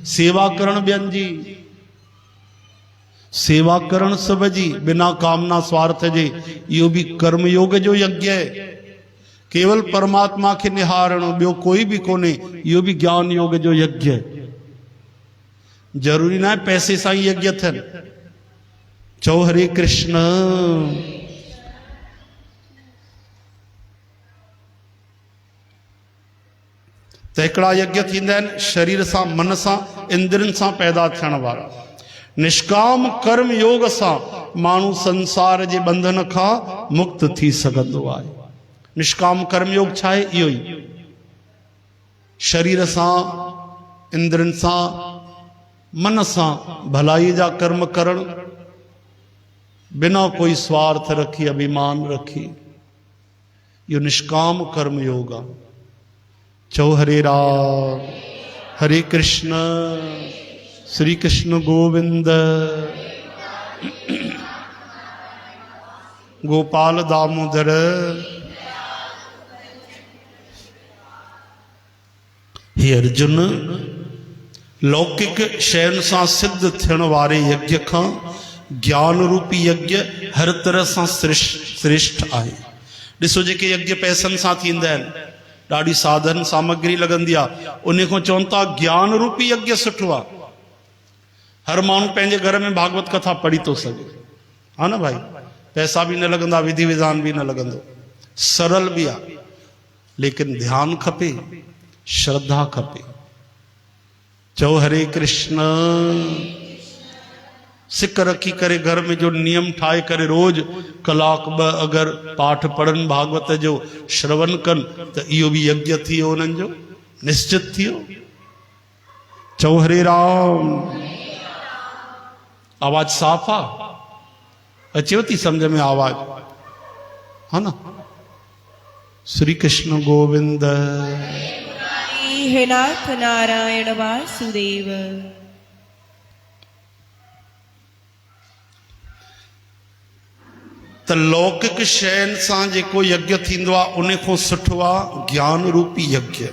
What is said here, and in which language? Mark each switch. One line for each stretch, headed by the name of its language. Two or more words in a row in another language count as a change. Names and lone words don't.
Sindhi: सेवा करण ॿियनि जी, सेवा करण सब जी बिना कामना स्वार्थ जे, इहो भी कर्म योग जो यज्ञ है। केवल परमात्मा के निहारण, ॿियो कोई भी कोने, इहो भी ज्ञान योग जो यज्ञ है। जरूरी ना है पैसे सां ही यज्ञ थियनि। चओ हरे कृष्ण। त हिकिड़ा यज्ञ थींदा आहिनि शरीर सां, मन सां, इंद्रियनि सां पैदा थियण वारा। निष्काम कर्म योग सां माण्हू संसार जे बंधन खां मुक्त थी सघंदो आहे। निष्काम कर्म योग छा आहे? इहो ई शरीर सां, इंद्रियनि सां, मन सां भलाई जा कर्म करण, बिना कोई स्वार्थ रखी, अभिमान रखी, यो निष्काम कर्म योग आहे। चओ हरे राम। हरे कृष्ण। श्री कृष्ण गोविंद। गोपाल दामोदर। हे अर्जुन, लौकिक शयुनि सां सिद्ध थियण वारे यज्ञ खां ज्ञान रूपी यज्ञ हर तरह सां श्रेष्ठ आहे। ॾिसो जेके यज्ञ पैसनि सां थींदा आहिनि, ॾाढी साधन सामग्री लॻंदी आहे, उन खां चवनि था ज्ञान रूपी यज्ञ सुठो आहे। हर माण्हू पंहिंजे घर में भागवत कथा पढ़ी थो सघे, हा न भाई। पैसा भी न लॻंदा, विधि विधान भी न लॻंदो, सरल भी आहे। लेकिन ध्यान खपे, श्रद्धा खपे। चओ हरे कृष्ण। सिक रखी करे घर में जो नियम ठाहे करे रोज कलाक ॿ अगर पाठ पढ़न, भागवत जो श्रवण कन, त इहो भी यज्ञ थी वियो उन्हनि जो, निश्चित थी वियो। चओ हरे राम। आवाज साफ़ आ? अचेव थी समझ में आवाज? है ना। श्री कृष्ण गोविंद। हे नाथ नारायण वासुदेव। त लौकिक शयन सां जेको यज्ञ थींदो आहे उन खां सुठो आहे ज्ञान रूपी यज्ञ।